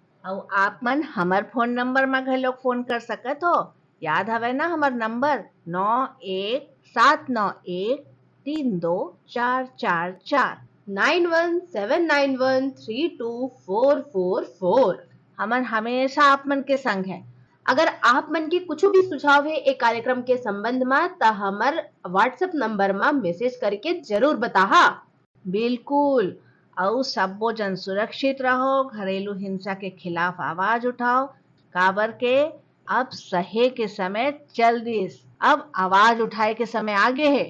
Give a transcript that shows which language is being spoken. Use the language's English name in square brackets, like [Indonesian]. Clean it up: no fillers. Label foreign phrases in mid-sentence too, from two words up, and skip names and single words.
[Chhattisgarhi] और आप मन हमार फोन नंबर में घलोक फोन कर सकत हो। याद हवे ना हमार नंबर 9179132444 9179132444। हमन हमेशा आप मन के संग है। अगर आप मन के कुछ भी सुझाव है एक कार्यक्रम के संबंध में तो हमर व्हाट्सएप नंबर में मैसेज करके जरूर बताहा। बिल्कुल। और सबो जन सुरक्षित रहो, घरेलू हिंसा के खिलाफ आवाज उठाओ, काबर के अब सहे के समय चल दिस, अब आवाज उठाए के समय आगे है।